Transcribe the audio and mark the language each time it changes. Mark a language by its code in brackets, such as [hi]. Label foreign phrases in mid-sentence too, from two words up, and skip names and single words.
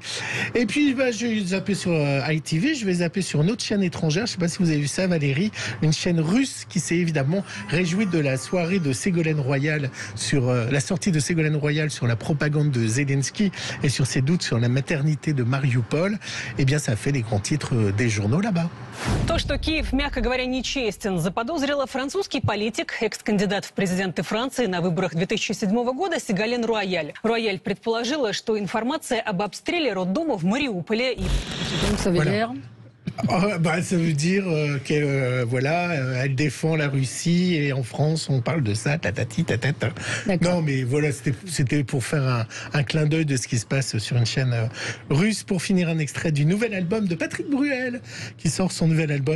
[fr] Et puis, je vais zapper sur ITV, je vais zapper sur une autre chaîne étrangère. Je ne sais pas si vous avez vu ça, Valérie. Une chaîne russe qui s'est évidemment réjouie de la soirée de Ségolène Royal sur la sortie de Ségolène Royal sur la propagande de Zelensky et sur ses doutes sur la maternité de Mariupol. Eh bien, ça a fait les grands titres des journaux là-bas. [ru] То, что Киев, мягко говоря, нечестен, заподозрила французский политик, экс-кандидат в президенты Франции на выборах 2007 года Ségolène Royal. Royal предположила, что информация об обстреле роддома в Мариуполе... [fr] Donc ça veut dire... ça veut dire qu'elle elle défend la Russie et en France on parle de ça, tatati tatata. Non mais voilà, c'était pour faire un clin d'œil de ce qui se passe sur une chaîne russe. Pour finir, un extrait du nouvel album de Patrick Bruel qui sort son nouvel album.